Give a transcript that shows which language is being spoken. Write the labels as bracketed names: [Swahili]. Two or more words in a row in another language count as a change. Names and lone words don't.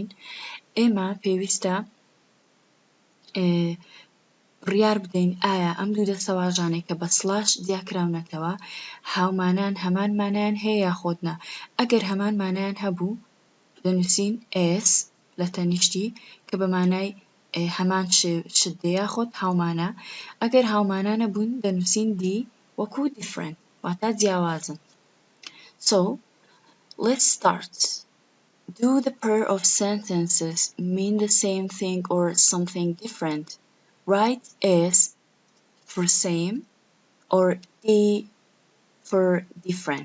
[Central Kurdish] ئێمە پێویستە بڕیار بدەین ئایا ئەم دوو دەستەواژانەی کە بە سلاش دیاکراونەتەوە هاومانان هەمان مانایان هەیە یاخۆت نا. ئەگەر هەمان مانایان هەبوو دەنووسین S لە تەنیشتی کە بە مانای هەمان شت یاخۆت هاومانە. ئەگەر هاومانە نەبوون دەنووسین D وەکو different واتە جیاوازن. [English] So let's start. Do the pair of sentences mean the same thing or something different? Write S for same or D for different.